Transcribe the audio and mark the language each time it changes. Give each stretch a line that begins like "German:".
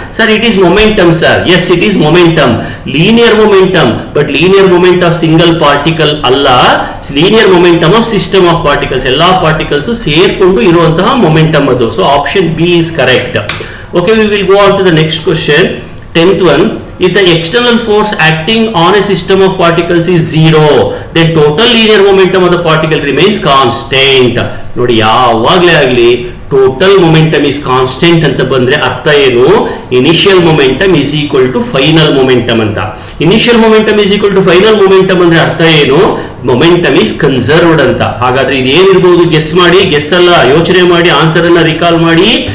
English: Sir it is momentum sir. Yes it is momentum, linear momentum. But linear moment of single particle ಅಲ್ಲ, linear momentum of system of particles.
Kannada: ಎಲ್ಲಾ particles ಸೇರ್ಕೊಂಡು ಇರುವಂತಹ momentum ಅದು.
English: So option B is correct. Okay, we will go on to the next question, 10th one. If the external force acting on a system of particles is zero, then total linear momentum of the particle remains constant.
Kannada: ನೋಡಿ, ಯಾವಾಗಲೇ ಆಗಲಿ
English: total momentum is constant
Kannada: ಅಂತ ಬಂದ್ರೆ ಅರ್ಥ ಏನು,
English: initial momentum is equal to final momentum
Kannada: ಅಂತ.
English: initial momentum is equal to final momentum
Kannada: ಅಂದ್ರೆ ಅರ್ಥ ಏನು,
English: Momentum is conserved ಅಂತ.
Kannada: ಹಾಗಾದ್ರೆ ಇದೇನಿರ್ಬೋದು ಗೆಸ್ ಮಾಡಿ, ಗೆಸ್ ಅಲ್ಲ ಯೋಚನೆ ಮಾಡಿ, ಆನ್ಸರ್ ಅನ್ನ ರಿಕಾಲ್ ಮಾಡಿ.